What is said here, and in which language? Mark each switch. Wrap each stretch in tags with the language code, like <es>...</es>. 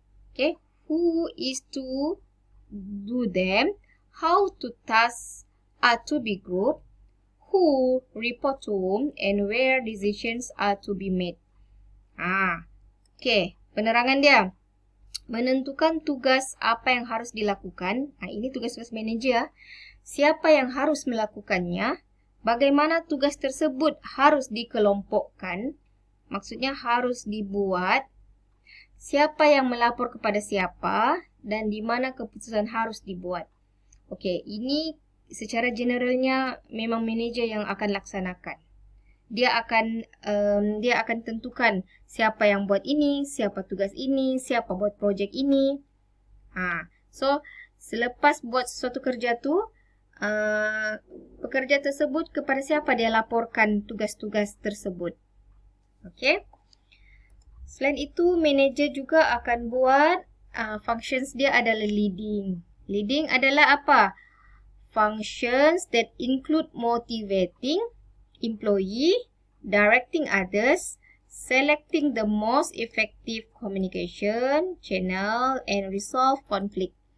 <en>Okay, who is to do them, how to tasks are to be grouped, who report to whom, and where decisions are to be made.</en> <ms>Okay, penerangan dia. Menentukan tugas apa yang harus dilakukan. Ini tugas-tugas manager. Siapa yang harus melakukannya? Bagaimana tugas tersebut harus dikelompokkan, maksudnya harus dibuat, siapa yang melapor kepada siapa, dan di mana keputusan harus dibuat. Okey, ini secara generalnya memang manager yang akan laksanakan. Dia akan tentukan siapa yang buat ini, siapa tugas ini, siapa buat projek ini. So, selepas buat sesuatu kerja tu, pekerja tersebut kepada siapa dia laporkan tugas-tugas tersebut. Okey. Selain itu, manager juga akan buat functions dia adalah leading. Leading adalah apa?</ms> <en>Functions that include motivating employee, directing others, selecting the most effective communication channel, and resolve conflict.</en>